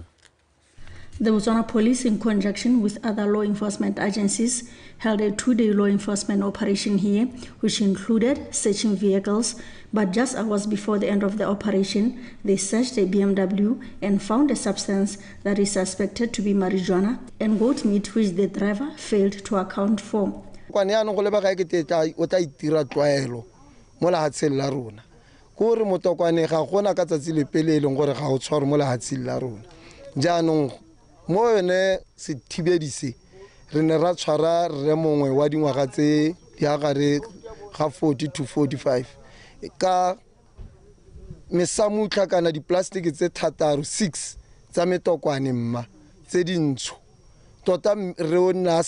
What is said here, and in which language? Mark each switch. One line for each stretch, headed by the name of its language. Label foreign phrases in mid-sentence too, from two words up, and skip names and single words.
English: The Botswana Police, in conjunction with other law enforcement agencies, held a 2-day law enforcement operation here, which included searching vehicles. But just hours before the end of the operation, they searched a BMW and found a substance that is suspected to be marijuana and goat meat, which the driver failed to account for.
Tswana: Moene se thibedise re ne ra tshwara re mongwe wa dingwaga tse ya gare ga 40 to 45 ka mesamutla kana di-plastic tse 6 tsa metokwane mma tse dintsho tota re o nna sa